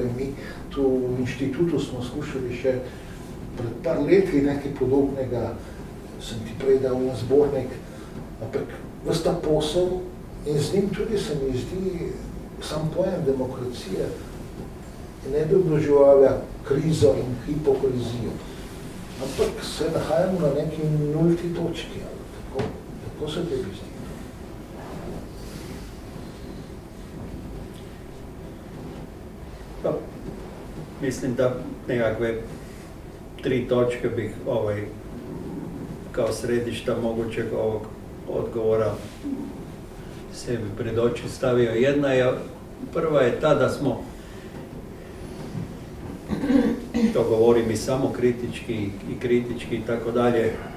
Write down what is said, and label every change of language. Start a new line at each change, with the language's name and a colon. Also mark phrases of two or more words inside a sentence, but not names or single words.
Slovenian: Mi tu v inštitutu smo skušali še pred par leti nekaj podobnega, sem ti prej dal na zbornik, ampak ves ta posel in z njim tudi se mi zdi sam pojem demokracije ne bi obdoževala krizo in hipokrizijo, ampak se nahajamo na neki nulti točki, tako se tebi zdi.
Croatian: Mislim da nekakve 3 točke bih kao središta mogućeg ovog odgovora sebi pred oči stavio. Prva je ta da smo, to govorim i samo kritički i kritički i tako dalje,